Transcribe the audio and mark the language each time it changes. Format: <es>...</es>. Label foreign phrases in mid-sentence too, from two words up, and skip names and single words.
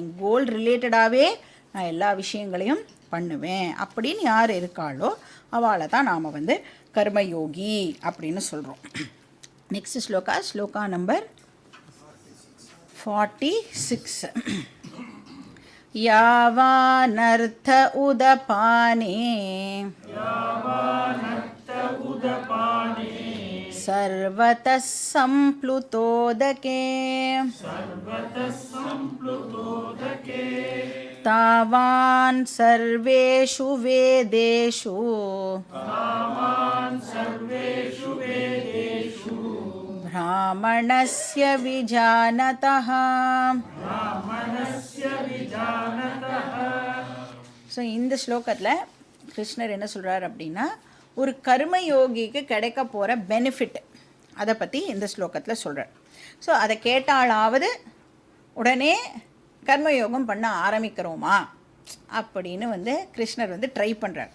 <en>goal related ஆகவே</en> <ta>நான் எல்லா விஷயங்களையும் பண்ணுவேன் அப்படின்னு யார் இருக்காளோ அவளை தான் நாம் வந்து கர்மயோகி அப்படின்னு சொல்கிறோம்.</ta> <en>next sloka number 46.</en> <sa>यावानर्थ उदपाने सर्वतः सम्प्लुतोदके तावान् सर्वेषु वेदेषु ब्राह्मणस्य विजानतः.</sa> <ta>ஸோ இந்த ஸ்லோகத்தில் கிருஷ்ணர் என்ன சொல்கிறார் அப்படின்னா, ஒரு கர்மயோகிக்கு கிடைக்க போகிற பெனிஃபிட் அதை பற்றி இந்த ஸ்லோகத்தில் சொல்கிறார். ஸோ அதை கேட்டாலாவது உடனே கர்மயோகம் பண்ண ஆரம்பிக்கிறோமா அப்படின்னு வந்து கிருஷ்ணர் வந்து ட்ரை பண்ணுறார்.</ta>